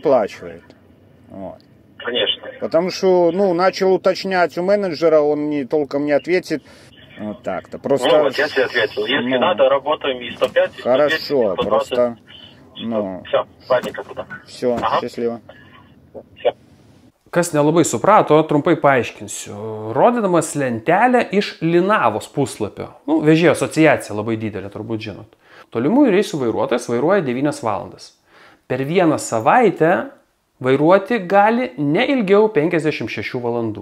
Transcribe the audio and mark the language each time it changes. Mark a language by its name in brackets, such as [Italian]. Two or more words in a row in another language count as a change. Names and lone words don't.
[Russian] оплачивает. Вот. Конечно. Потому что, начал уточнять у менеджера, он мне толком не ответит. Вот так-то. Просто... Ну, вот я тебе ответил. Если надо, работаем и 105, и 110, Хорошо, и 120. просто... Все, ладненько туда. Все, счастливо. Все. [Lithuanian] Kas nelabai suprato, trumpai paaiškinsiu. Rodydamas lentelę iš Linavos puslapio. Vežėjo asociacija labai didelė, turbūt žinot. Tolimųjų reisų vairuotojas vairuoja 9 valandas. Per vieną savaitę vairuoti gali ne ilgiau 56 valandų.